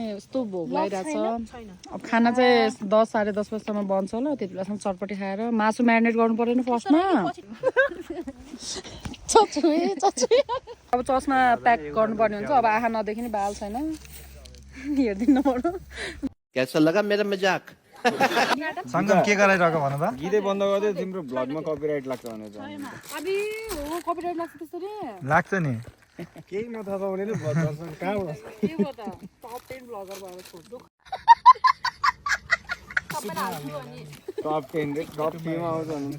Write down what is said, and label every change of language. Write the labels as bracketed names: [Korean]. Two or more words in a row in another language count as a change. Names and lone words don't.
[Nepali] यस्तो भोक लागिरहेछ। अब खाना चाहिँ 10 साढे 10 बजीसम्म बन्छ होला। त्यति बेलासम्म चटपटी खाएर मासु म्यारिनेट गर्नु परेन फर्स्टमा। अब चस्मा प्याक गर्नुपर्ने हुन्छ। अब आँखा नदेखि नि बाल छैन, हेरिदिनु पर्यो। [Hindi] कैसा लगा मेरा मजाक? [Nepali] सङ्गम के गराइरहेको भन त? गीतै बन्द गरिदियो, तिम्रो भ्लगमा कपिराइट लाग्छ भनेर। अबि हो कपिराइट लाग्छ त्यसरी? लाग्छ नि। केही नथाहा छ भने नि दर्शक कहाँबाट? के हो त? [English] top 10 blogger [Nepali] भएर छोड्छु। टप 10 रे टप 3 मा आउँछ नि।